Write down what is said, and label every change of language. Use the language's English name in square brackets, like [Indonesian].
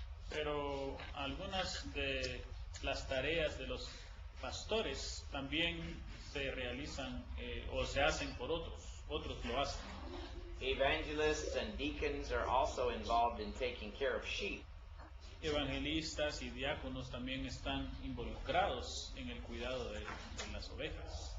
[Spanish] Pero algunas de las tareas de los pastores también se realizan o se hacen por otros lo hacen. [English] Evangelists and deacons are also involved in taking care of sheep. [Spanish] Evangelistas y diáconos también están involucrados en el cuidado de las ovejas.